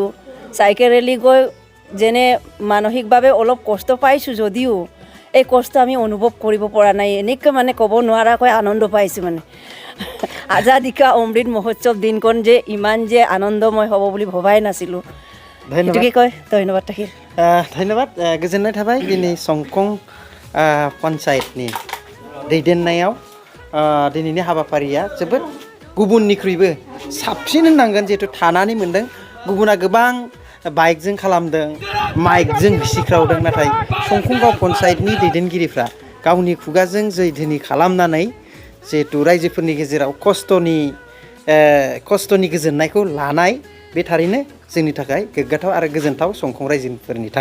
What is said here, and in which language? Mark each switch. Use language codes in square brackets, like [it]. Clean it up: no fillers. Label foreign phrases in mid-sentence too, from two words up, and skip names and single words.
[as] চাইকেল ৰেলী গৈ যেনে মানসিকভাৱে অলপ কষ্ট পাইছোঁ যদিও এই কষ্ট আমি অনুভৱ কৰিব পৰা নাই, এনেকৈ মানে ক'ব নোৱাৰাকৈ আনন্দ পাইছোঁ। মানে আজাদী কা অমৃত মহোৎসৱ দিনখন যে ইমান যে আনন্দময় হ'ব বুলি ভবাই নাছিলোঁ। সেইটোকে কয় ধন্যবাদ থাকিল। [brx] धन्यबाद गोजोननाय थाबाय दिनै समखं पन्चायतनि दैदेननायाव दिनैनि हाबाफारिया जोबोद गुबुननिख्रुइबो साबसिन होननांगोन। जिहेतु थानानै मोनदों, गुबुना गोबां बाइकजों खालामदों, माइकजों होसिख्रावदों, नाथाय समखं गाव पन्चायतनि दैदेनगिरिफ्रा गावनि खुगाजों जै धोनि खालामनानै जिहेतु रायजोफोरनि गेजेराव खस्थ'नि गोजोननायखौ लानाय, बे थारैनो जोंनि थाखाय गोग्गाथाव आरो गोजोनथाव समखं रायजोफोरनि थाखाय।